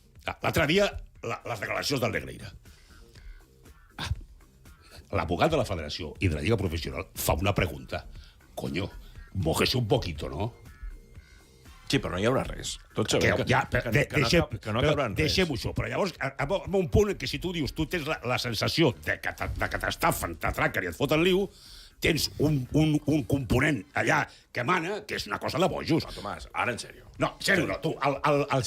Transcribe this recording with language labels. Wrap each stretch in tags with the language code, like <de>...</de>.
<ca>L'altre dia, les declaracions del Negreira. L'abogat de la Federació i de la Lliga Professional fa una pregunta.</ca> <es>Coño, mójese un poquito, ¿no?</es> <ca>Sí, però no hi haurà res. Tots sabem que no acabaran res. Deixem-ho això, però llavors, amb un punt en què si tu dius, tu tens la sensació de que t'estafen, t'atraquen i et foten liu, tens un component allà que mana, que és una cosa de bojos. No, Tomàs, ara en sèrio. No, en sèrio, no, tu, el tal...</ca>